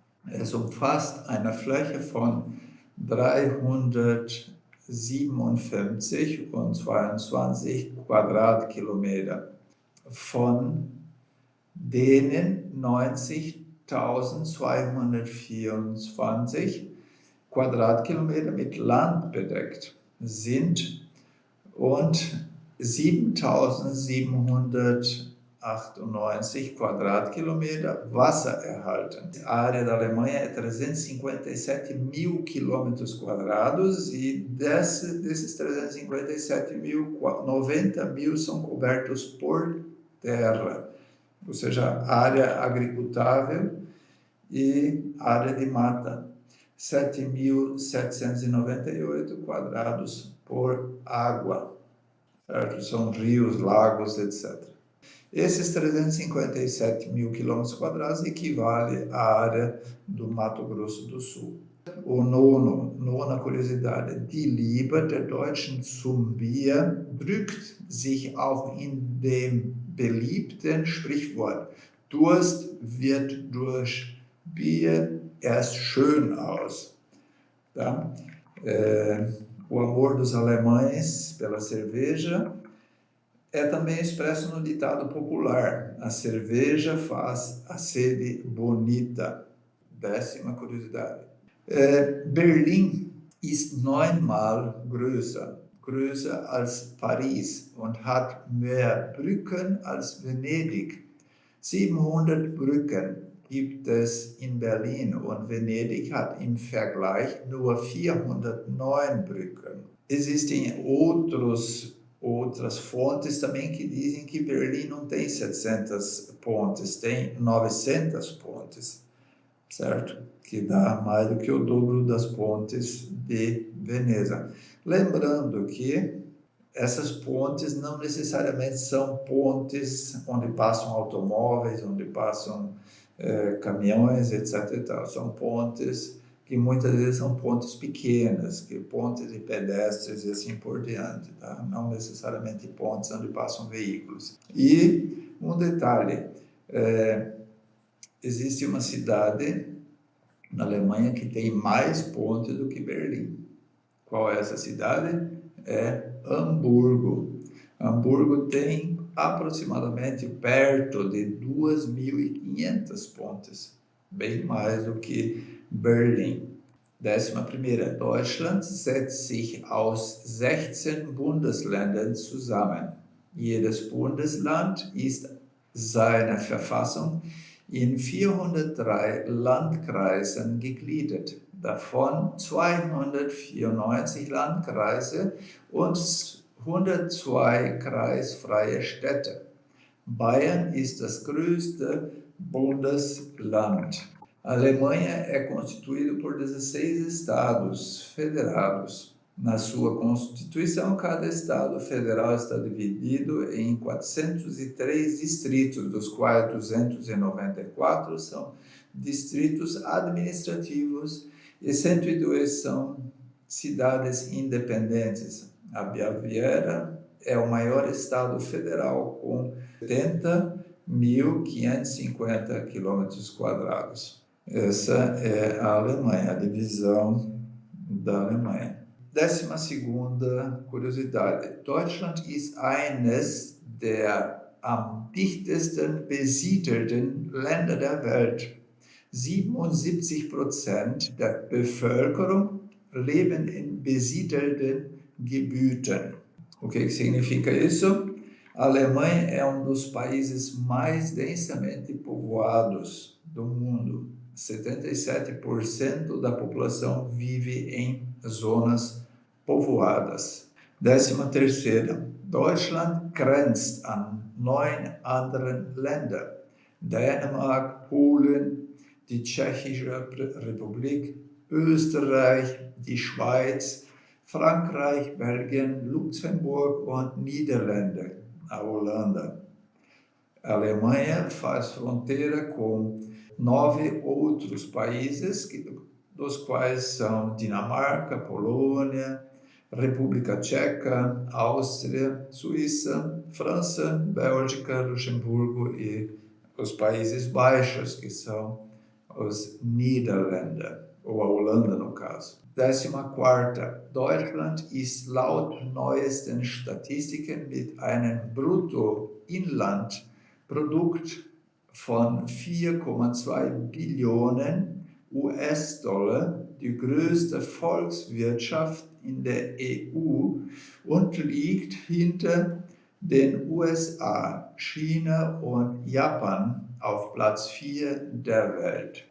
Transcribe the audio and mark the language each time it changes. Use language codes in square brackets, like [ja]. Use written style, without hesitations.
[de] Es umfasst eine Fläche von 357,22 Quadratkilometer, von denen 90.224 Quadratkilometer mit Land bedeckt sind und 7.798 Quadratkilometer Wasser erhalten. [pt] A área da Alemanha é 357 mil quilômetros quadrados e desses 357 mil, 90 mil são cobertos por terra, ou seja, área agricultável e área de mata. 7.798 quadrados por água, certo? São rios, lagos, etc. Esses 357 mil quilômetros quadrados equivale à área do Mato Grosso do Sul. Nona curiosidade. [de] Die Liebe der Deutschen zum Bier drückt sich auch in dem beliebten Sprichwort: Durst wird durch Bier erst schön aus. [pt] Tá? O amor dos alemães pela cerveja é também expresso no ditado popular: a cerveja faz a sede bonita. 10ª curiosidade. [de] Berlin ist 9-mal größer als Paris und hat mehr Brücken als Venedig. 700 Brücken gibt es in Berlin und Venedig hat im Vergleich nur 409 Brücken. [pt] Existem outras fontes também que dizem que Berlim não tem 700 pontes, tem 900 pontes, certo? Que dá mais do que o dobro das pontes de Veneza. Lembrando que essas pontes não necessariamente são pontes onde passam automóveis, onde passam caminhões, etc. E tal. São pontes que muitas vezes são pontes pequenas, que pontes de pedestres e assim por diante, tá? Não necessariamente pontes onde passam veículos. E um detalhe, existe uma cidade na Alemanha que tem mais pontes do que Berlim. Qual é essa cidade? É Hamburgo. Hamburgo tem aproximadamente perto de 2.500 pontes, bem mais do que Berlim. 11. [de] Deutschland setzt sich aus 16 Bundesländern zusammen. Jedes Bundesland ist seiner Verfassung in 403 Landkreisen gegliedert, davon 294 Landkreise und 102 kreisfreie Städte. Bayern ist das größte Bundesland. [pt] A Alemanha é constituída por 16 estados federados. Na sua Constituição, cada estado federal está dividido em 403 distritos, dos quais 294 são distritos administrativos e 102 são cidades independentes. A Baviera é o maior estado federal, com 70.550 quilômetros quadrados. Essa é a Alemanha, a divisão da Alemanha. 12. Curiosidade. [de] Deutschland ist eines der am dichtesten besiedelten Länder der Welt. 77% der Bevölkerung leben in besiedelten Gebieten. [pt] O que significa isso? A Alemanha é um dos países mais densamente povoados do mundo. 77% da população vive em zonas povoadas. 13. [de] Deutschland grenzt an 9 andere Länder. Dänemark, Polen, die Tschechische Republik, Österreich, die Schweiz, Frankreich, Belgien, Luxemburg und Niederlande, [pt] a Holanda. A Alemanha faz fronteira com 9 outros países, dos quais são Dinamarca, Polônia, República Tcheca, Áustria, Suíça, França, Bélgica, Luxemburgo e os Países Baixos, que são os Niederländer, ou a Holanda no caso. 14. [de] Deutschland ist laut neuesten Statistiken mit einem Bruttoinlandprodukt von 4,2 Billionen US-Dollar die größte Volkswirtschaft in der EU und liegt hinter den USA, China und Japan auf Platz 4 der Welt.